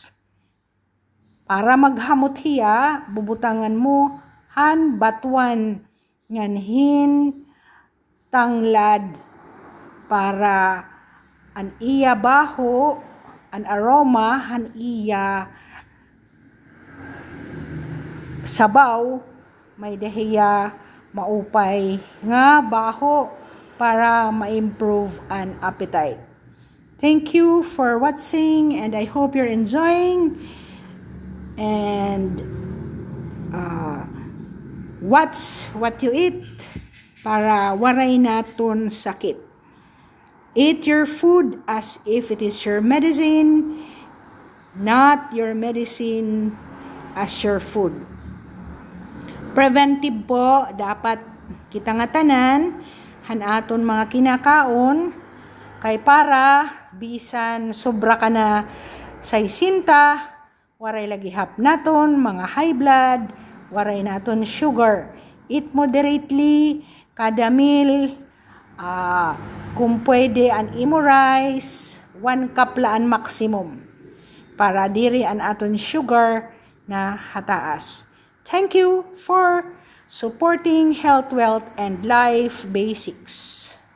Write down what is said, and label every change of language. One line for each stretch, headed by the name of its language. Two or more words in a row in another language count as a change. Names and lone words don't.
Waray: Para maghamot hiya, bubutangan mo han batuan nganhin tanglad para an iya baho, an aroma han iya sabaw may dahiya maupay nga baho para ma-improve an appetite.
English: Thank you for watching, and I hope you're enjoying. And watch what you eat
Waray: para waray naton sakit.
English: Eat your food as if it is your medicine, not your medicine as your food.
Waray: Preventive po, dapat kita nga tanan han aton mga kinakaon kay para bisan sobra ka na sa isinta, waray lagi hap naton mga
English: high blood,
Waray: waray naton sugar.
English: Eat moderately kada meal.
Waray: Kung pwede an imo rice, 1 cup laan maximum para diri an aton sugar na hataas.
English: Thank you for supporting Health, Wealth, and Life Basics.